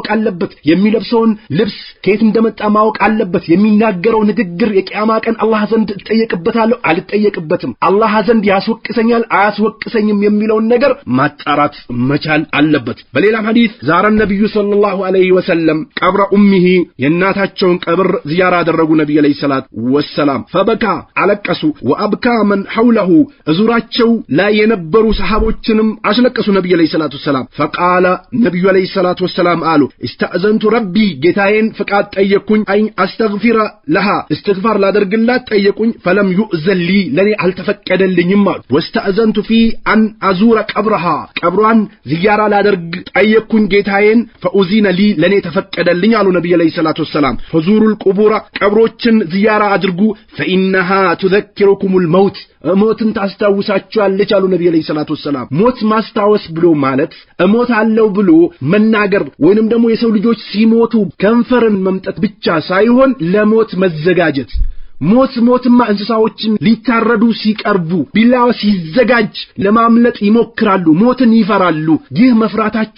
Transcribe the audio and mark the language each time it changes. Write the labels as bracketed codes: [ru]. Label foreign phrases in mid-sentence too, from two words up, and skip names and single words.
[am] አለበት የሚለብሰውን ልብስ ከየት እንደመጣ ማወቅ አለበት የሚናገረው ንግግር የቂያማ ቀን አላህ ዘንድ ተጠየቅበታለሁ አልተጠየቅበትም አላህ ዘንድ ያስወቅሰኛል አያስወቅሰኝም የሚለውን ነገር ማጣራት መቻል አለበት በሌላም ሐዲስ [ar] زار النبي صلى الله عليه وسلم قبر [am] ኡሚሂ የናታቸውን ቀብር ዚያራ አደረጉ ነብዩ [ar] عليه الصلاة والسلام [am] ፈበካ አለቀሱ [ar] وأبكى من حوله [am] እዙራቸው ላይ የነበሩ ሰሃቦችንም አስለቀሱ ነብዩ [ar] عليه الصلاة والسلام [am] فقال ነብዩ [ar] عليه الصلاة والسلام [am] አሉ [ar] استأذنت ربي [am] ጌታዬን ፍቃድ ጠየቅኩኝ [ar] أي أستغفر لها [am] استغفار ላደርግላት ጠየቅኩኝ [ar] فلم يؤذن [am] لي ለኔ አልተፈቀደልኝም አሉ [ar] واستأذنت في ان ازور قبرها [am] ቀብሯን ዚያራ ላደርግ ጠየቅኩኝ ጌታዬን [ar] فأذن لي [am] ለኔ ተፈቀደልኝ አሉ ነብዩ [ar] عليه الصلاة والسلام فزوروا القبور [am] ቀብሮችን ዚያራ አድርጉ [ar] فإنها تذكركم الموت [am] ሞትን ታስታውሳችኋለች አሉ ነብዩ [ar] عليه الصلاة والسلام [am] ሞት ማስታወስ ብሎ ማለት ሞት አለው ብሎ መናገር ወይንም ደግሞ የሰው ልጆች ሲሞቱ ከንፈርን መምጠት ብቻ ሳይሆን ለሞት መዘጋጀት ሞትማ እንስሳዎችን ሊታረዱ ሲቀርቡ ቢላዋ ሲዘጋጅ ለማምለጥ ይሞክራሉ ሞትን ይፈራሉ ይህ መፍራታቸው